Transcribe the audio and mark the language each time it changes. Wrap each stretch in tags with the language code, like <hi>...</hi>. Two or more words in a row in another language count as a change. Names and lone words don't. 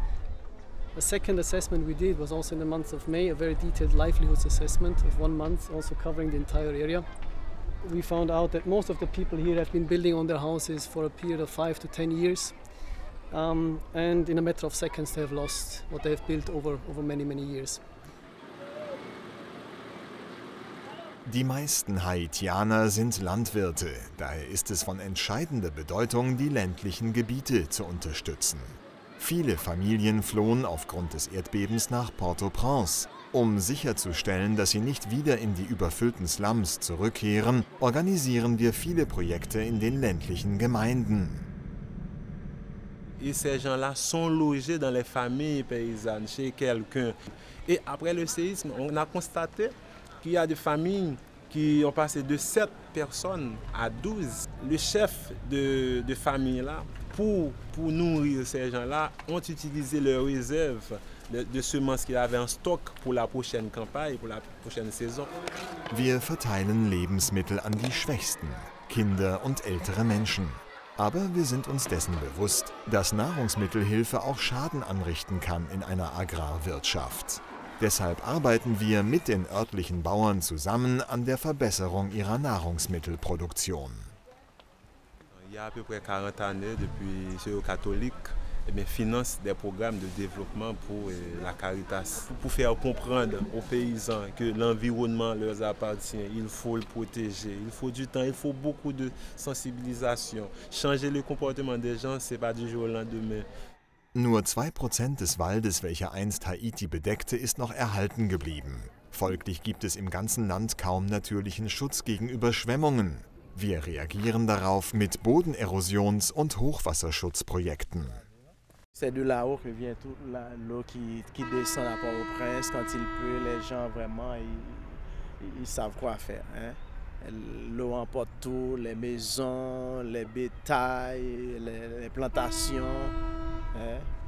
<en>The second assessment we did was also in the month of May, a very detailed livelihoods assessment of 1 month, also covering the entire area. We found out that most of the people here have been building on their houses for a period of 5 to 10 years. And in a matter of seconds they have lost what they have built over many, many years.</en> <de>Die meisten Haitianer sind Landwirte, daher ist es von entscheidender Bedeutung, die ländlichen Gebiete zu unterstützen. Viele Familien flohen aufgrund des Erdbebens nach Port-au-Prince. Um sicherzustellen, dass sie nicht wieder in die überfüllten Slums zurückkehren, organisieren wir viele Projekte in den ländlichen Gemeinden.</de> <fr>Et ces gens-là sont logés dans les familles paysannes, chez quelqu'un. Et après le séisme, on a constaté qu'il y a des familles qui ont passé de 7 personnes à 12. Le chef de famille-là, pour nourrir ces gens-là, ont utilisé leurs réserves de semences qu'ils avaient en stock pour la prochaine campagne, pour la prochaine saison.</fr> <de>Wir verteilen Lebensmittel an die Schwächsten, Kinder und ältere Menschen. Aber wir sind uns dessen bewusst, dass Nahrungsmittelhilfe auch Schaden anrichten kann in einer Agrarwirtschaft. Deshalb arbeiten wir mit den örtlichen Bauern zusammen an der Verbesserung ihrer Nahrungsmittelproduktion.</de> <fr>Il y a à peu près 40 années, depuis que je suis catholique, finance des programmes de développement pour la Caritas, pour faire comprendre aux paysans que l'environnement leur appartient, il faut le protéger, il faut du temps, il faut beaucoup de sensibilisation. Changer le comportement des gens, ce n'est pas du jour au lendemain.</fr> <de>Nur 2% des Waldes, welcher einst Haiti bedeckte, ist noch erhalten geblieben. Folglich gibt es im ganzen Land kaum natürlichen Schutz gegen Überschwemmungen. Wir reagieren darauf mit Bodenerosions- und Hochwasserschutzprojekten.</de> <fr>C'est de là-haut que vient toute l'eau qui descend à Port-au-Prince. Quand il pleut, les gens vraiment, ils savent quoi faire. Hein? L'eau emporte tout, les maisons, les bétails, les plantations, hein?</fr>